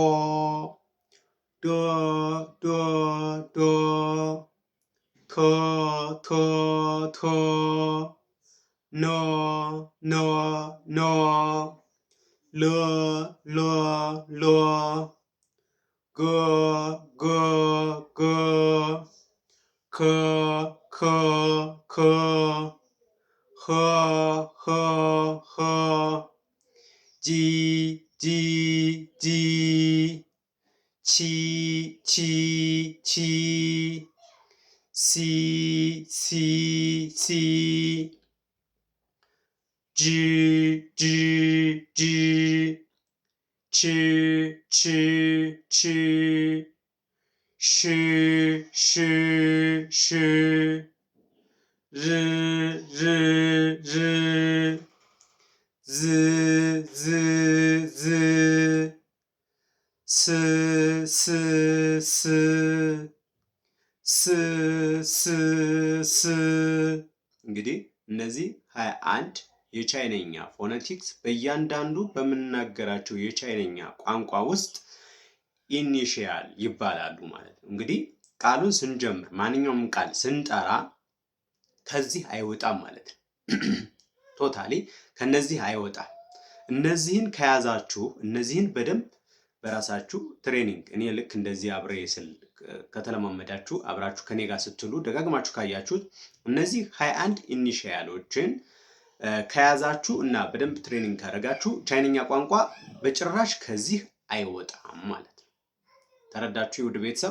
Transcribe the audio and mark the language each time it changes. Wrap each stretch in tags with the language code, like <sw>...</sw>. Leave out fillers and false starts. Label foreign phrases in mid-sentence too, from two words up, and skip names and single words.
<am>ደ ደ ደ ተ ተ ተ ነ ነ ነ ለ ለ ለ ገ ገ ገ ከ ከ ከ ኸ ኸ ኸ ጂ ጂ ጂ ቺ ቺ ቺ ሲ ሲ ሲ ጅ ጅ ጅ ች ች ች ሽ ሽ ሽ ር ር ር ዝ ዝ ዝ ስ ስ ስ ስ ስ ስ እንግዲህ እነዚህ 21 የቻይነኛ ፎነቲክስ በእያንዳንዱ በምንናገራቸው የቻይነኛ ቋንቋ ውስጥ ኢኒሺያል ይባላሉ ማለት ነው። እንግዲህ ቃሉን ስንጀምር ማንኛውም ቃል ስንጠራ ከዚህ አይወጣም ማለት ነው። ቶታሊ ከነዚህ አይወጣም። እነዚህን ከያዛችሁ እነዚህን በደንብ በራሳችሁ ትሬኒንግ እኔ ልክ እንደዚህ አብሬ ስል ከተለማመዳችሁ አብራችሁ ከኔ ጋር ስትሉ ደጋግማችሁ ካያችሁት እነዚህ 21 ኢኒሺያሎችን ከያዛችሁ እና በደንብ ትሬኒንግ ካደረጋችሁ ቻይነኛ ቋንቋ በጭራሽ ከዚህ አይወጣም ማለት ነው። ተረዳችሁ ውድ ቤተሰብ?</am>